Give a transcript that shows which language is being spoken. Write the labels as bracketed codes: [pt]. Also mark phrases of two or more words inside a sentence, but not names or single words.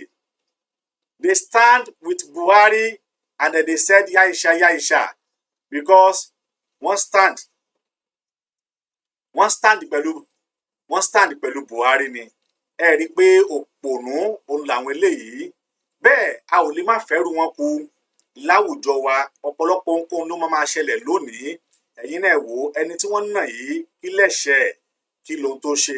[en] They stand with Buhari, and then they said Yaisha, because one stand [yo] pẹ̀lú Buhari ni. Ẹ rí pé òpònú òun làwọn eléyìí. Bẹ́ẹ̀ a ò lè má fẹ́rù wọn kú láwùjọ wa. Ọ̀pọ̀lọpọ̀ nǹkan ló máa ṣẹlẹ̀ lónìí. Ẹ̀yin náà wò ẹni tí wọ́n ń nà yìí, kí lẹ̀ṣẹ̀, kí lohun tó ṣe.